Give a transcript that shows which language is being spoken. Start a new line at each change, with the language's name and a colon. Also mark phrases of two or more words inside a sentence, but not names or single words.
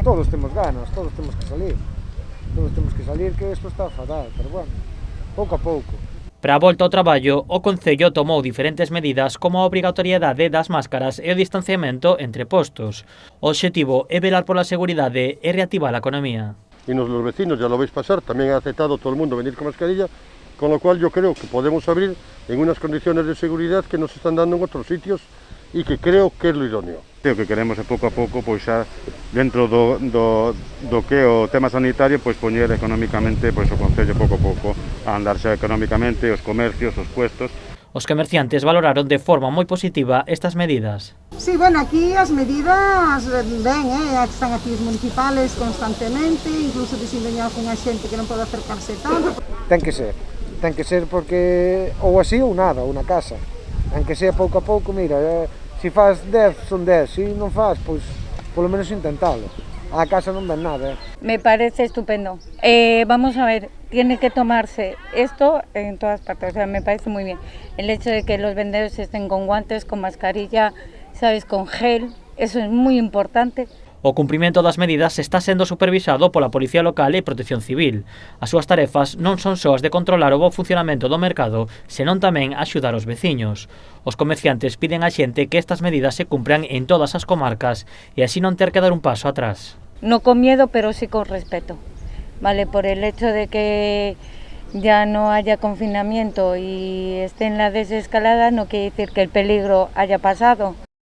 Galician: Todos temos ganas, todos temos que salir. Todos temos que salir, que isto está fatal, pero bueno, pouco a pouco. Para a volta ao traballo, o Concello tomou diferentes medidas como a obrigatoriedade das máscaras e o distanciamento entre postos. O obxectivo é velar pola seguridade e reactivar a economía.
Spanish: Y los vecinos, ya lo veis pasar, también ha aceptado todo el mundo venir con mascarilla, con lo cual yo creo que podemos abrir en unas condiciones de seguridad que nos están dando en otros sitios y que creo que es lo idóneo.
Galician: O que queremos é pouco a pouco, pois xa dentro do que é o tema sanitario, pois poñer económicamente pois o Concello pouco a pouco a andar xa económicamente, os comercios, os puestos. Os comerciantes valoraron de forma moi positiva estas medidas. Sí, bueno, aquí as medidas ben, están aquí os municipales constantemente, incluso dicindo algunha xente que non pode acercarse tanto. Ten que ser porque ou así ou nada, ou na casa. En que sea pouco a pouco, mira, se faz 10 son 10, se non faz, pois polo menos intentalo. A casa non ven nada.
Spanish: Me parece estupendo. Vamos a ver, tiene que tomarse esto en todas partes, o sea, me parece muy bien. El hecho de que los vendedores estén con guantes, con mascarilla, sabes, con gel, eso es muy importante.
Galician: O cumprimento das medidas está sendo supervisado pola Policía Local e Protección Civil. As súas tarefas non son só as de controlar o bo funcionamento do mercado, senón tamén axudar os veciños. Os comerciantes piden á xente que estas medidas se cumpran en todas as comarcas e así non ter que dar un paso atrás.
Spanish: No con miedo, pero sí con respeto, ¿vale? Por el hecho de que ya no haya confinamiento y esté en la desescalada, no quiere decir que el peligro haya pasado.